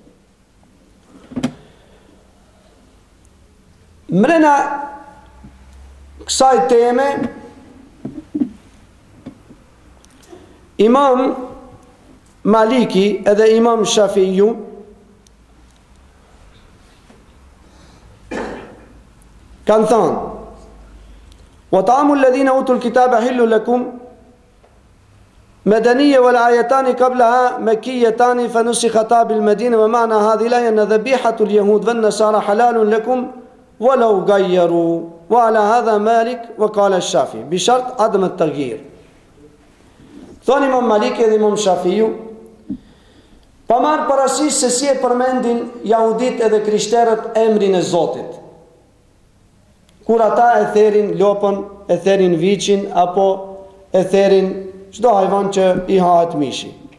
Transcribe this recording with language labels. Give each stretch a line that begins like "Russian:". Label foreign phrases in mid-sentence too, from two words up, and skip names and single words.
Albanian: Mrena kësaj teme, Imam Maliki edhe Imam Shafiu kanë thënë:
Arabic: وطعام الذين أوتوا الكتاب حل لكم مدنية والآيتان قبلها مكيتان فنسختا بالمدينة ومعنى هذه الآية أن ذبيحة اليهود والنصارى حلال لكم ولو غيروا وعلى هذا مالك وقال الشافعي بشرط عدم التغيير.
Albanian: Thoni Imam Maliki dhe Imam Shafiu, pa marrë parasysh se si e përmendin jahudit edhe krishterët emrin e Zotit. Kur ata e therin lopën, e therin viçin, apo e therin çdo hajvan që i hahet mishi.